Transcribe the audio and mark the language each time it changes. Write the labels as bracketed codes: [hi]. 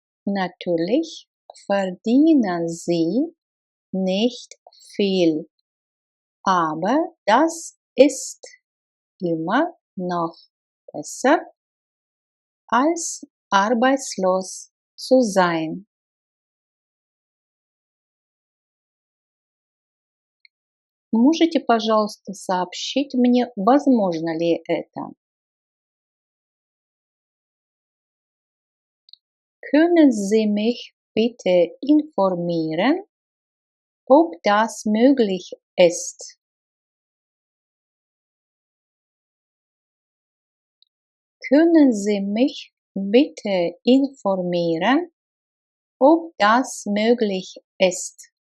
[de] Natürlich verdienen sie nicht viel, aber das ist immer noch besser, als arbeitslos zu sein. [ru] Можете, пожалуйста, сообщить мне, возможно ли это? [de] Können Sie mich bitte informieren, ob das möglich ist? Können Sie mich bitte informieren, ob das möglich ist?